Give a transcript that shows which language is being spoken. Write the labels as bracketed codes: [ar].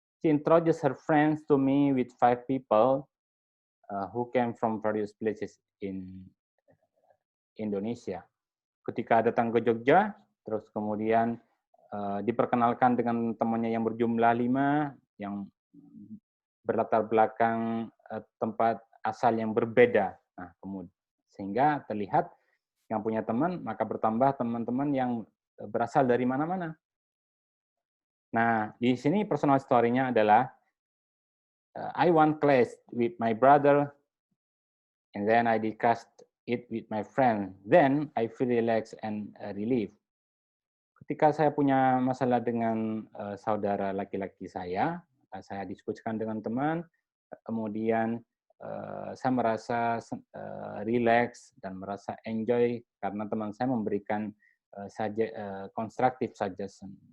[en] She introduced her friends to me with 5 people who came from various places in Indonesia. [id] Ketika datang ke Jogja, terus kemudian diperkenalkan dengan temannya yang berjumlah 5, yang berlatar belakang tempat asal yang berbeda. Nah, kemudian sehingga terlihat yang punya teman, maka bertambah teman-teman yang berasal dari mana-mana. Nah, di sini personal story-nya adalah [en] I one class with my brother, and then I discussed it with my friend. Then I feel relaxed and relieved. [id] Ketika saya punya masalah dengan saudara laki-laki saya diskusikan dengan teman, kemudian saya merasa relax dan merasa enjoy karena teman saya memberikan constructive suggestion,